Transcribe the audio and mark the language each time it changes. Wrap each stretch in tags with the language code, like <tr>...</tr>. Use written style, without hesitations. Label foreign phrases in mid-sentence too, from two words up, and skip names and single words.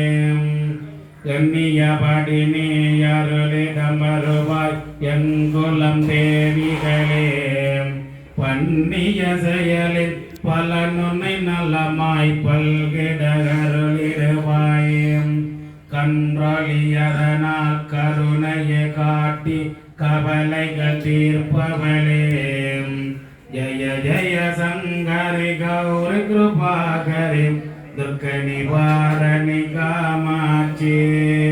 <ta>கண்ணியபடினி அருளிடம் வருவாய் எங்குலம் தேவிகளே பண்ணிய செயலில் பலனுனை நலமாய் பல்கிட அருளிடுவாய் கன்றொழியதனால் கருணையை காட்டி கவலைகள் தீர்ப்பவளே</ta> <sa>जय जय संगरि गौरी कृपाकरि दुर्ग निवारणि कामाक्षी</sa>